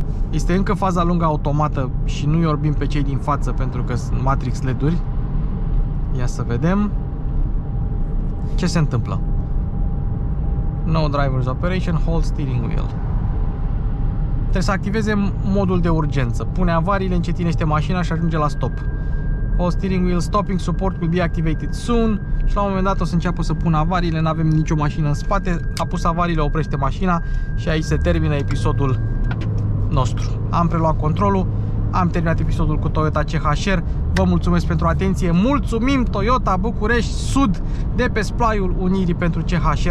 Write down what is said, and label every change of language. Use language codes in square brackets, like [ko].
[ro] Este încă faza lungă automată și nu-i orbim pe cei din față pentru că sunt Matrix LED-uri. Ia să vedem ce se întâmplă. [en] No driver's operation, hold steering wheel. [ro] Trebuie să activeze modul de urgență. Pune avariile, încetinește mașina și ajunge la stop. [en] All steering wheel stopping support will be activated soon. [ro] Și la un moment dat o să înceapă să pună avariile, nu avem nicio mașină în spate. A pus avariile, oprește mașina și aici se termină episodul nostru. Am preluat controlul, am terminat episodul cu Toyota CHR. Vă mulțumesc pentru atenție. Mulțumim Toyota București Sud de pe Splaiul Unirii pentru CHR.